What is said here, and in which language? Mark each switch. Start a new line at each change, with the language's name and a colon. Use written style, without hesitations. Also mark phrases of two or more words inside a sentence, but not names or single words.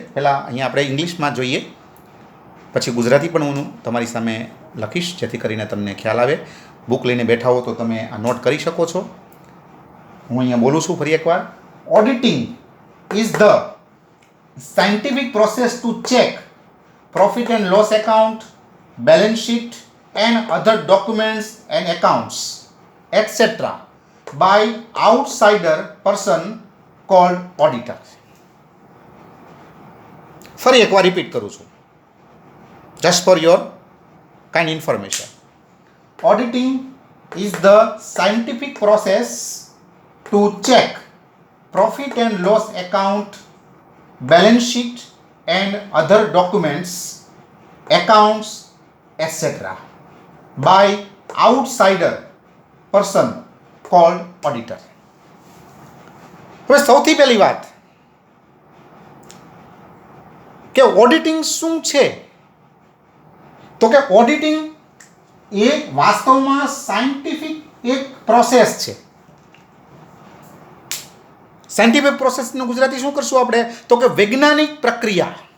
Gujarati: પહેલાં અહીંયા આપણે ઇંગ્લિશમાં જોઈએ, પછી ગુજરાતી પણ હું તમારી સામે લખીશ જેથી કરીને તમને ખ્યાલ આવે. બુક લઈને બેઠા હો તો તમે આ નોટ કરી શકો છો. હું અહીંયા બોલું છું ફરી એકવાર.
English: Auditing is the scientific process to check profit and loss account, balance sheet and other documents and accounts etc. by outsider person called auditor.
Gujarati: ફરી એકવાર રિપીટ કરું છું
English: just for your kind information. Auditing is the scientific process to check profit and loss account, balance sheet and other documents, accounts etc. by outsider person called auditor.
Gujarati: હવે સૌથી પહેલી વાત કે ઓડિટિંગ શું છે, તો કે ઓડિટિંગ એ વાસ્તવમાં સાયન્ટિફિક એક પ્રોસેસ છે. સાયન્ટિફિક પ્રોસેસનું ગુજરાતી શું કરશું આપણે, તો કે વૈજ્ઞાનિક પ્રક્રિયા.